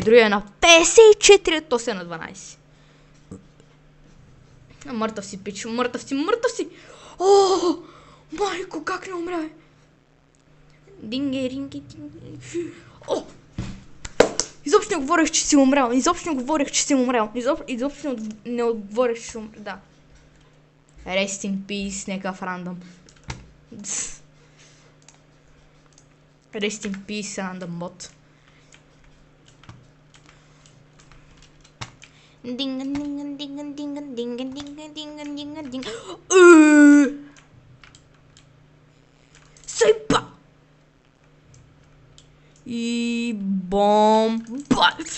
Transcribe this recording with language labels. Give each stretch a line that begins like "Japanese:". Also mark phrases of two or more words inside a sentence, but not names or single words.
Bulgarian: Другия на 54, то се на 12. Мъртъв си, пич. Мъртъв си. О, майко, как не умря? Динги. О! Изобщо не говорех, че си умрял. Изобщо не говорех, че си умрял. Да.
English: Rest in peace,
Bulgarian: някакъв рандом.
English: Rest in peace,
Bulgarian: рандом бот. Сайпа! И бомба!